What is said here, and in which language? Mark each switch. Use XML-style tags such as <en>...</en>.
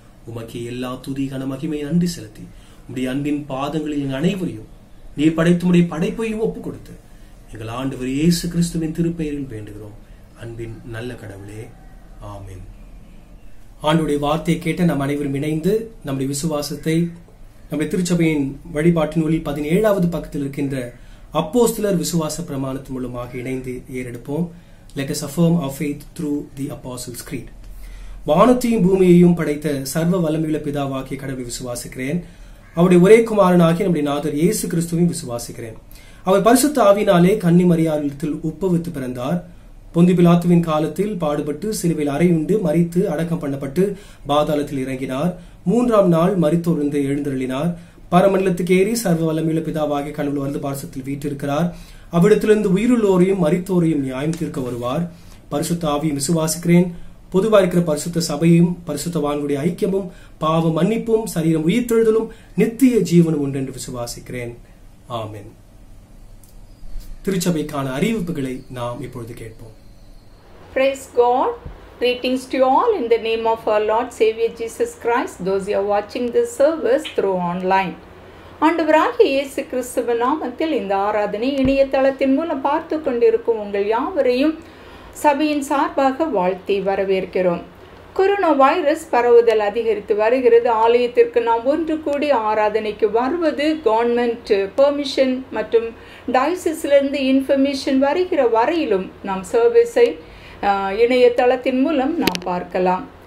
<ta>உமக்கு எல்லா துதி கன மகிமை நன்றி செலுத்தி உடைய அன்பின் பாதங்களில் எங்கள் அனைவரையும் நீர் படைத்து உடைய படைப்பையும் ஒப்புக் கொடுத்து எங்கள் ஆண்டவர் இயேசு கிறிஸ்துவின் திருப்பெயரில் வேண்டுகிறோம். அன்பின் நல்ல கடவுளே, ஆமென். ஆண்டுடைய வார்த்தையை கேட்ட நம் அனைவரும் இணைந்து நம்முடைய விசுவாசத்தை நம்முடைய திருச்சபையின் வழிபாட்டு நூலில் 17வது பக்கத்தில் இருக்கின்ற அப்போஸ்தலர் விசுவாச பிரமாணத்தின் மூலமாக இணைந்து ஏறெடுப்போம்.</ta> <en>Let us affirm our faith through the Apostles' Creed.</en> <ta>வானத்தையும் பூமியையும் படைத்த சர்வ வல்லமையுள்ள பிதாவாகிய கடவுளை விசுவாசிக்கிறேன். அவருடைய ஒரே குமாரனாகிய நம்முடைய நாதர் இயேசு கிறிஸ்துவையும் விசுவாசிக்கிறேன். அவர் பரிசுத்த ஆவியினாலே கன்னி மரியாளிடத்தில் உட்பவித்து பிறந்தார். பொந்தி பிலாத்துவின் காலத்தில் பாடுபட்டு சிலுவையில் அறையுண்டு மரித்து அடக்கம் பண்ணப்பட்டு பாதாளத்தில் இறங்கினார். 3ஆம் நாள் மரித்தோர்ந்து எழுந்தருளினார். பரமண்டலத்துக்கு ஏறி சர்வ வல்லமையுள்ள பிதாவாகிய கடவுள் வலது பார்சத்தில் வீற்றிருக்கிறார். அவ்விடத்திலிருந்து உயிருள்ளோரையும் மரித்தோரையும் நியாயம் தீர்க்க வருவார். பரிசுத்த ஆவியும் விசுவாசிக்கிறேன். பொதுவாக இருக்கிற பரிசுத்த சபையும் பரிசுத்தவான்களுடைய ஐக்கியமும் பாவ மன்னிப்பும் சரீரம் உயிர்த்தெழுதலும் நித்திய ஜீவனும் உண்டு என்று விசுவாசிக்கிறேன். ஆமென். திருச்சபைக்கான அறிவிப்புகளை நாம் இப்பொழுது கேட்போம்.</ta> <en>Praise God. Greetings to you all in the name of our Lord Savior Jesus Christ. Those who are watching this service through online.</en> <ta>ஆண்டவராகிய இயேசு கிறிஸ்துவின் நாமத்தில் இந்த ஆராதனை இணையதளத்தின் மூலம் பார்த்து கொண்டிருக்கும் உங்கள் யாவரையும் சபையின் சார்பாக வாழ்த்தி வரவேற்கிறோம். கொரோனா வைரஸ் பரவுதல் அதிகரித்து வருகிறது. ஆலயத்திற்கு நாம் ஒன்று கூடி ஆராதனைக்கு வருவது கவர்மெண்ட் பெர்மிஷன் மற்றும் டயசிஸிலிருந்து இன்ஃபர்மேஷன் வருகிற வரையிலும் நாம் சர்வீஸை இணையதளத்தின் மூலம் நாம் பார்க்கலாம்.</ta>